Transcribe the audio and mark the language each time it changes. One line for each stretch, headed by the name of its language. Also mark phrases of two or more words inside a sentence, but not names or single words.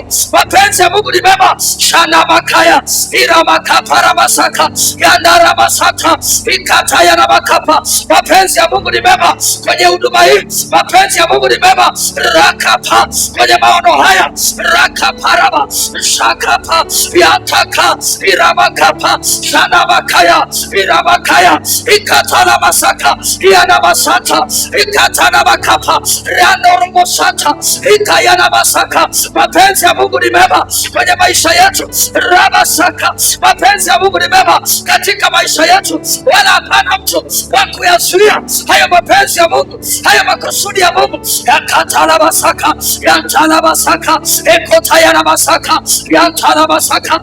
Swahili: Mapenzi ya Mungu ni mema. Shana makaya ira makapara basaka yandara basata ikatayana bakapa. Mapenzi ya Mungu ni mema kwenye huduma hii. Mapenzi ya Mungu ni mema. Rakapa kwenye maono haya, rakaparaba shakapa yataka iramakapa shanabakaya iramakaya ikatana masaka yana masata ikatana makapa randorobo sata ikayana masaka. Mapenzi ya Mungu ni mema kwenye maisha yetu. Rabasaka, mapenzi ya Mungu ni mema katika maisha yetu, wala hapana mtu wa kuyazuia haya mapenzi ya Mungu, haya makusudi ya Mungu. Yakatala basaka yantala basaka ekotayana basaka yantala basaka.